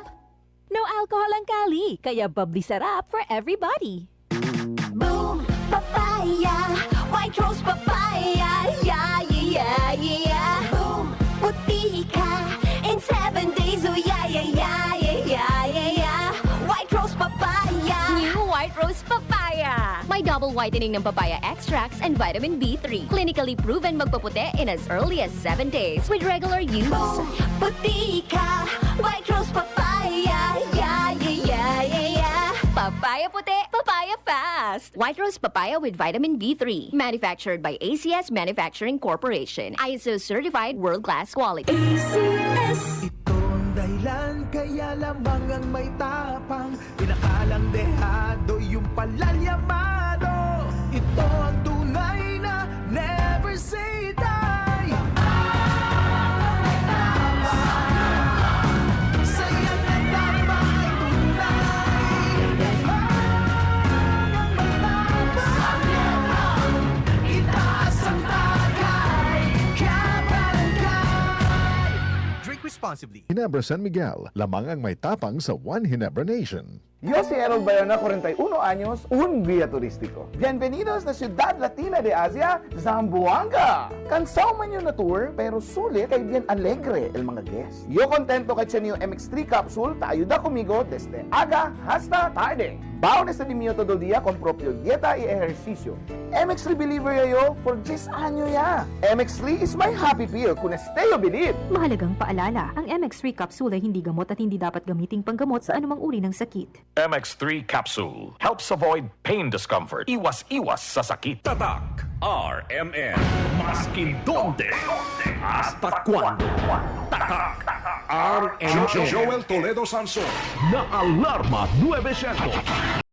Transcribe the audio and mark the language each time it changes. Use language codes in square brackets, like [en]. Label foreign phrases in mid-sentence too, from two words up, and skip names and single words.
[tl] No alcohol ang Cali, kaya bubbly sarap [en] for everybody. Boom, papaya, white rose papaya, yeah, yeah, yeah. Boom, [tl] puti ka [en] in 7 days, oh yeah, yeah, yeah, yeah, yeah, yeah. White rose papaya. New White Rose Papaya! May double whitening ng papaya extracts and vitamin B3. Clinically proven magpaputi in as early as 7 days with regular use. Boom, [tl] puti ka, [en] white rose papaya, yeah, yeah, yeah, yeah, yeah. Papaya puti, papaya fast! White Rose Papaya with vitamin B3. Manufactured by ACS Manufacturing Corporation. ISO certified world-class quality. ACS. [tl] Ito ang dahilan kaya lamang ang may tapang pinakalang dehado yung palalyamado. Ito ang tunay na [en] never say die. [tl] Saya na tama ay tunay. Itaas ang bagay, kabarangay. [en] Drink responsibly. [tl] Ginebra San Miguel, lamang ang may tapang sa One Ginebra Nation. [cbk] Yo soy Harold Bayona, 41 años, un guía turístico. Bienvenidos na Ciudad Latina de Asia, Zamboanga! Cansado man yun na tour, pero sulit kay bien alegre el mga guests. Yo contento kay Chenio MX3 Capsule, te ayuda conmigo desde aga hasta tarde. Baon este de mío todo el día con propio dieta y ejercicio. MX3 believer yo for 10 años ya. MX3 [en] is my happy pill [cbk] kung esteo believe. [tl] Mahalagang paalala, ang MX3 capsule ay hindi gamot at hindi dapat gamiting panggamot sa anumang uri ng sakit. [en] MX3 Capsule helps avoid pain discomfort. [tl] Iwas-iwas sa sakit. Tatak RMN. [cbk] Maskin donde, hasta cuando. [tl] Tatak RMN. Joel Toledo Sanson. Na Alarma 900.